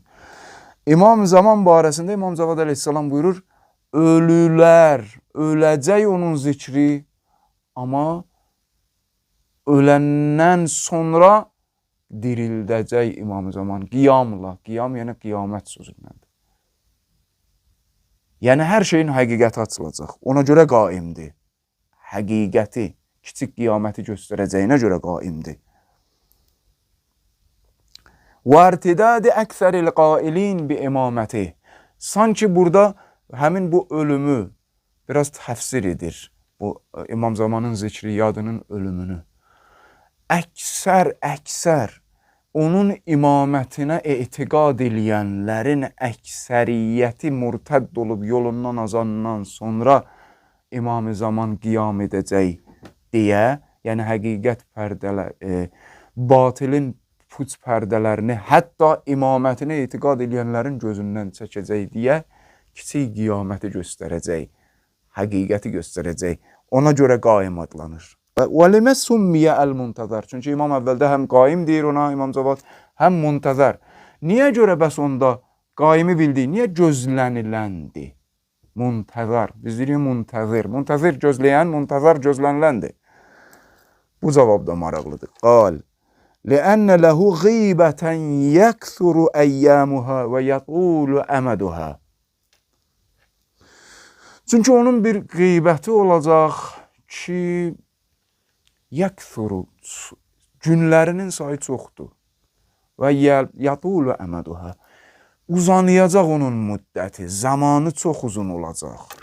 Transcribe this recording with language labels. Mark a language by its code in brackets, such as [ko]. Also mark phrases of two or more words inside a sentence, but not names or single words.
[az] İmam Zaman barəsində İmam Cavad əleyhissalam buyurur, ölülər, öləcək onun zikri, amma öləndən sonra dirildəcək İmam Zaman qiyamla. Qiyam yəni qiyamət sözündəndir. Yəni hər şeyin həqiqəti açılacaq. Ona görə qaimdir. Həqiqəti, kiçik qiyaməti göstərəcəyinə görə qaimdir. [ar] وَارْتِدَادِ أَكْثَرِ الْقَائِلِينَ بِإِمَامَتِهِ. [az] Sanki burada həmin bu ölümü biraz təfsir edir. Bu İmam Zamanın zikri yadının ölümünü. Əksər onun imamətinə etiqad eləyənlərin əksəriyyəti murtədd olub yolundan azandan sonra İmam-ı Zaman qiyam edəcək deyə, yəni həqiqət pərdələr, batilin puç pərdələrini, hətta imamətinə etiqad eləyənlərin gözündən çəkəcək deyə kiçik qiyaməti göstərəcək, həqiqəti göstərəcək. Ona görə qaim adlanır. [ar] وَلِمَا سُمِّيَ الْمُنْتَظَرِ. [az] Çünki İmam əvvəldə həm qaim deyir ona İmam Cavad, həm muntəzər. Niyə görə bəs onda qaimi bildik? Niyə gözləniləndi? Muntəzər. Biz deyirik muntəzir. Muntəzir gözləyən, muntəzər gözləniləndir. Bu cavab da maraqlıdır. [ar] Qal لأن له غيبة يكثر أيامها ويطول أمدها. [az] Çünki onun bir qeybəti olacaq ki, yəkthuru, günlərinin sayı çoxdur. Və [ar] يطول أمدها, [az] uzanıyacaq onun müddəti, zamanı çox uzun olacaq.